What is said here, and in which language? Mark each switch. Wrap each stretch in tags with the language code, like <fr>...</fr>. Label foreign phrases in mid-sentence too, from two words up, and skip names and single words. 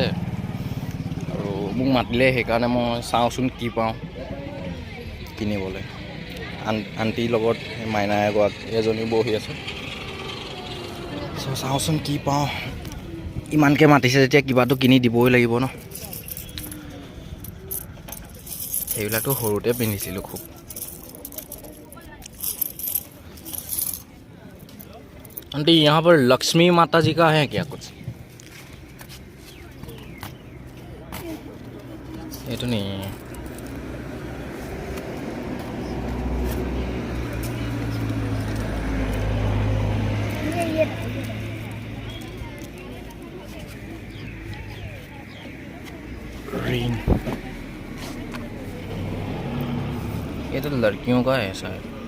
<as>আৰু মোক মাতিলে, সেইকাৰণে মই চাওঁচোন কি পাওঁ কিনিবলৈ। আণ্টিৰ লগত মাইনা এজনী বহি আছে, চাওঁচোন কি পাওঁ। ইমানকৈ মাতিছে যেতিয়া কিবাটো কিনি দিবই লাগিব ন। সেইবিলাকতো সৰুতে পিন্ধিছিলোঁ খুব।</as> <hi>आंटी यहाँ पर लक्ष्मी माता जी का है क्या कुछ? ये तो नहीं है। ग्रीन, ये तो लड़कियों का है शायद।</hi>